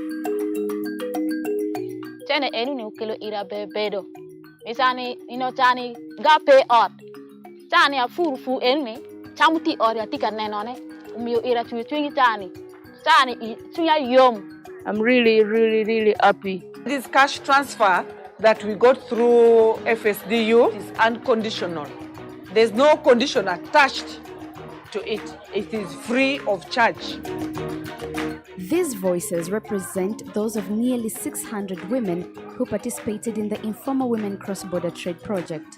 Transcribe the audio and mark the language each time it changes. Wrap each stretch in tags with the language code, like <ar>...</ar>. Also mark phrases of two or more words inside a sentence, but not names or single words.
<lgg>tena eni ni ukelo ira bebedo isani ino tani ga</lgg> <en>pay out</en> <lgg>tani afuru eni chamuti ori atika nenone umio ira twingi tani tuya yom.</lgg> <en>I'm really happy. This cash transfer that we got through FSDU is unconditional. There's no condition attached to it. It is free of charge. These voices represent those of nearly 600 women who participated in the Informal Women Cross-Border Trade Project.</en>